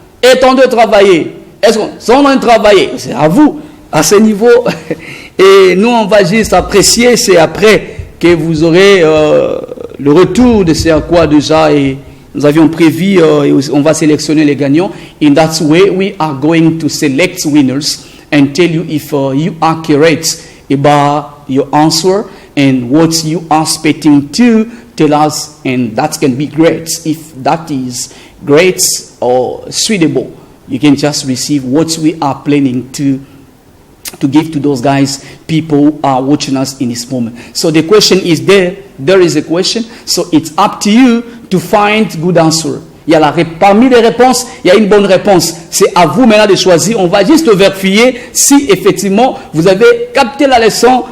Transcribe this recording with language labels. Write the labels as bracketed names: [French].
[French] Est en train de travailler. Est-ce qu'on est en train de travailler? C'est à vous, à ce niveau. Et nous, on va juste apprécier, c'est après que vous aurez le retour de ce à quoi déjà et nous avions prévu, et on va sélectionner les gagnants. [English] In that way, we are going to select winners and tell you if you are correct about your answer and what you are expecting to tell us, and that can be great. If that is great or suitable, you can just receive what we are planning to give to those guys, people who are watching us in this moment. So the question is there is a question, so it's up to you to find good answer. [French] Parmi les réponses, il y a une bonne réponse. C'est à vous maintenant de choisir. On va juste vérifier si effectivement vous avez capté la leçon.